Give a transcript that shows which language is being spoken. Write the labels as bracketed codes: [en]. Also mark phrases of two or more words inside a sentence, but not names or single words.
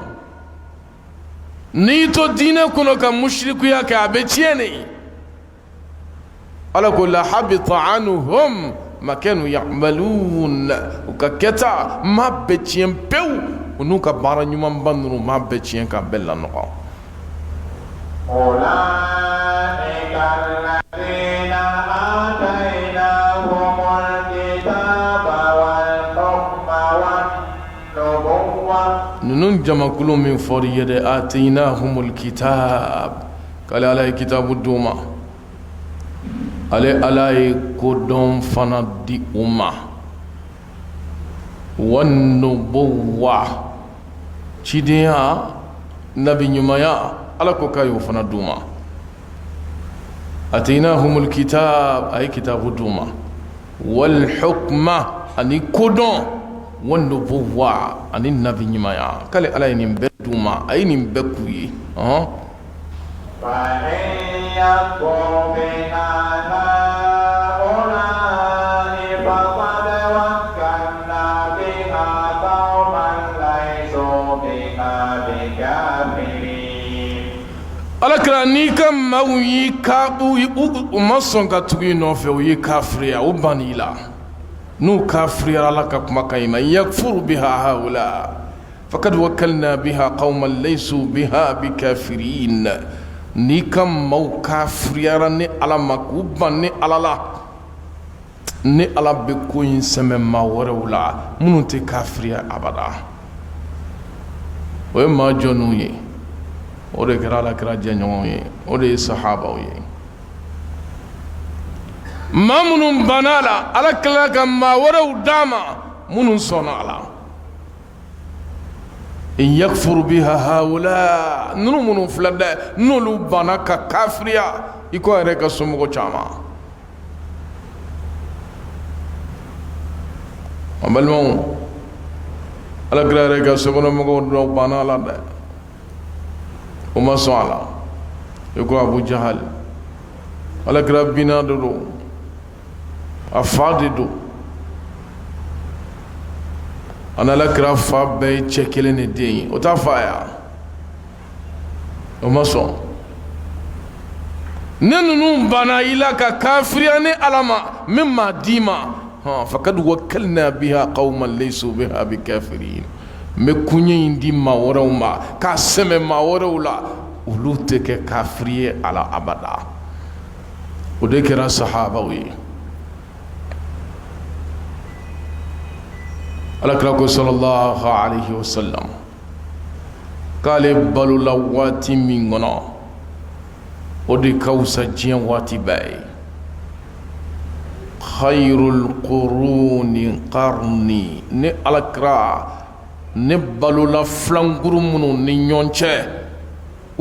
[bm] N'i y'i to diinɛ kɔnɔ ka musirikuya kɛ, a bɛ tiɲɛ de. Ala ko [ar] لحبط عنهم ما كانوا يعملون, [bm] u ka kɛta maa bɛɛ tiɲɛ pewu, u n'u ka baara ɲumanba ninnu maa bɛɛ tiɲɛ ka bɛɛ lanɔgɔ. [ar] أولئك الذين آتيناهم الكتاب والحكم والنبوة. [bm] Ninnu jamakulu min fɔri ye dɛ, [ar] آتيناهم الكتاب, [bm] k'ale Ala ye kitabu d'u ma. Ale Ala ye kodɔn fana di u ma. Wannubuwa, cidenya, nabi ɲumanya, Ala ko k'a y'o fana d'u ma. [ar] آتيناهم الكتاب, [bm] a ye kitabu d'u ma. [ar] والحكم, [bm] ani kodɔn. Wannubuwa, ani nabi ɲumanya, k'ale Ala ye nin bɛɛ d'u ma, a ye nin bɛɛ k'u ye. [ar] فإن يكفر بها هؤلاء فقد وكلنا بها قوما ليسوا بها بكافرين. [bm] Alakira n'i ka maaw y'i u ma sɔn ka tugu i nɔfɛ, u y'i kafiriya, u banni i la. N'u kafiriyara Ala ka kumakan in ma, [ar] يكفر بها هؤلاء فقد وكلنا بها قوما ليسوا بها بكافرين. [bm] N'i ka maaw kafiriyara ni Ala ma k'u ban ni Ala la, ni Ala bɛ ko in sɛmɛ maa wɛrɛw la minnu tɛ kafiriya abada. O ye maa jɔnniw ye, o de kɛra Alakira jɛɲɔgɔnw ye, o de ye sahabaw ye. Maa minnu banna a la, Ala tilala ka maa wɛrɛw d'a ma minnu sɔnna a la. [ar] إن يكفر بها هؤلاء, [bm] ninnu minnu filɛ dɛ, n'olu banna ka kafiriya, i ko yɛrɛ ka somɔgɔ caman. An balimaw, Alakira yɛrɛ ka sokɔnɔmɔgɔw dɔw banna a la dɛ, o ma sɔn a la. I ko Abu Jahal, Alakira binna de don, a fa de don. An Alakira fa bɛɛ ye cɛ kelen de den ye, o t'a fa ya, o ma sɔn. Ne ninnu banna i la ka kafiriya ni Ala ma min m'a d'i ma, [ar] فقد وكلنا بها قوما ليسوا بها بكافرين. [bm] N bɛ kuɲɛ in di maa wɛrɛw ma k'a sɛmɛ maa wɛrɛw la, olu tɛ kɛ kafiri ye a la abada. O de kɛra sahabaw ye. Alakira ko [ar] صلى الله عليه وسلم [bm] k'ale balola waati min kɔnɔ, o de ka wusa diɲɛ waati bɛɛ ye. [ar] خير القرون قرني, [bm] ne Alakira ne balola filankuru minnu ni ɲɔgɔn cɛ,